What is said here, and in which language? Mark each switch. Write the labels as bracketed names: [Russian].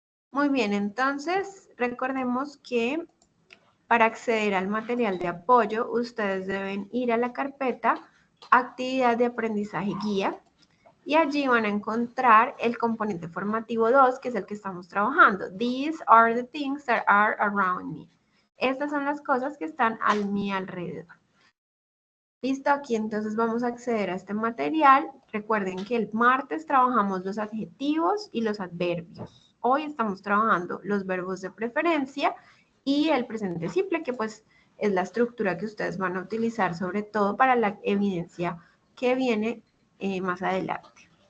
[Spanish] Muy bien, entonces recordemos que para acceder al material de apoyo, ustedes deben ir a la carpeta Actividad de Aprendizaje Guía y allí van a encontrar el componente formativo 2, que es el que estamos trabajando. [English] These are the things that are around me. [Spanish] Estas son las cosas que están a mi alrededor. Listo, aquí entonces vamos a acceder a este material. Recuerden que el martes trabajamos los adjetivos y los adverbios. Hoy estamos trabajando los verbos de preferencia y el presente simple, que pues es la estructura que ustedes van a utilizar sobre todo para la evidencia que viene más adelante.